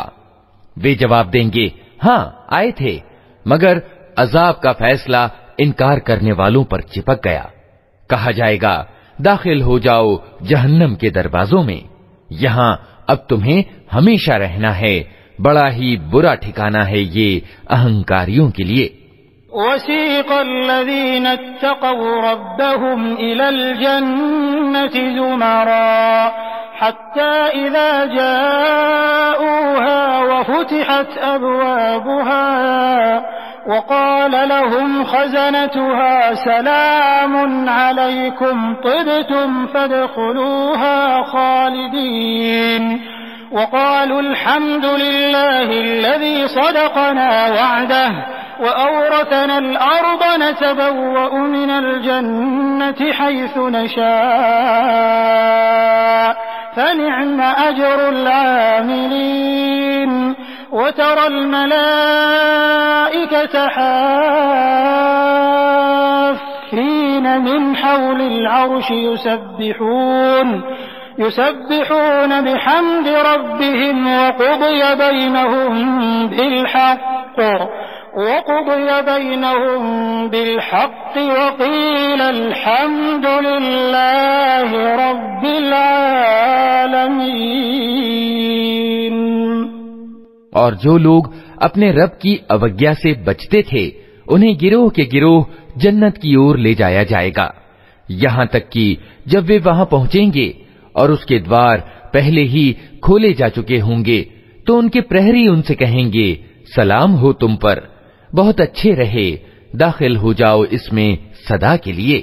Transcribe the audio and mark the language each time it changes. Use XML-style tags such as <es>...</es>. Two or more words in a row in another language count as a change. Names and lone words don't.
<hi>वे जवाब देंगे, हाँ आए थे, मगर अजाब का फैसला इनकार करने वालों पर चिपक गया। कहा जाएगा, दाखिल हो जाओ जहन्नम के दरवाजों में, यहाँ अब तुम्हें हमेशा रहना है, बड़ा ही बुरा ठिकाना है ये अहंकारियों के लिए।</hi> <ar>وسيق الذين اتقوا ربهم إلى الجنة زمرا حتى إذا جاءوها وفتحت أبوابها وقال لهم خزنتها سلام عليكم طبتم فادخلوها خالدين وقالوا الحمد لله الذي صدقنا وعده وأورثنا الأرض نتبوأ من الجنة حيث نشاء فنعم أجر العاملين وترى الملائكة حافين من حول العرش يسبحون بحمد ربهم وقضي بينهم بالحق وقيل الحمد لله رب العالمين.</ar> <hi>और जो लोग अपने रब की अवज्ञा से बचते थे उन्हें गिरोह के गिरोह जन्नत की ओर ले जाया जाएगा, यहाँ तक कि जब वे वहां पहुंचेंगे और उसके द्वार पहले ही खोले जा चुके होंगे तो उनके प्रहरी उनसे कहेंगे, सलाम हो तुम पर, बहुत अच्छे रहे, दाखिल हो जाओ इसमें सदा के लिए।</hi>